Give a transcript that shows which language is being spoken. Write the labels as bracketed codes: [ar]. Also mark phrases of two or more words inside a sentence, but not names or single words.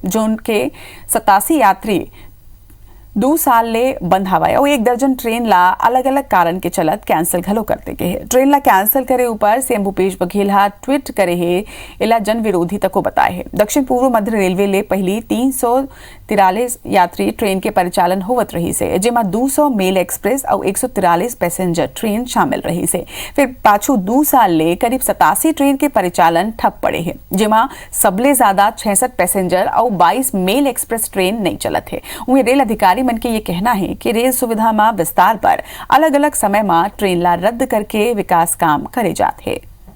[hne] जो उनके 87 यात्री 2 साल ले बंद हवाए और 1 दर्जन ट्रेन ला अलग अलग कारण के चलत कैंसिल घलो करते के है। ट्रेन ला कैंसिल करे ऊपर सीएम भूपेश बघेल हा ट्वीट करे है इला जन विरोधी तको बताए है। दक्षिण पूर्व मध्य रेलवे ले पहली 343 यात्री ट्रेन के परिचालन होवत रही से, जेमा 200 मेल एक्सप्रेस और 143 पैसेंजर ट्रेन शामिल रही से। फिर पाछू 2 साल ले करीब 87 ट्रेन के परिचालन ठप पड़े है, जेमा सबले ज्यादा 66 पैसेंजर और 22 मेल एक्सप्रेस ट्रेन नहीं चलत है। उन्हें रेल अधिकारी मन के ये कहना है कि रेल सुविधा में विस्तार पर अलग अलग समय में ट्रेन ला रद्द करके विकास काम करे जाते हैं।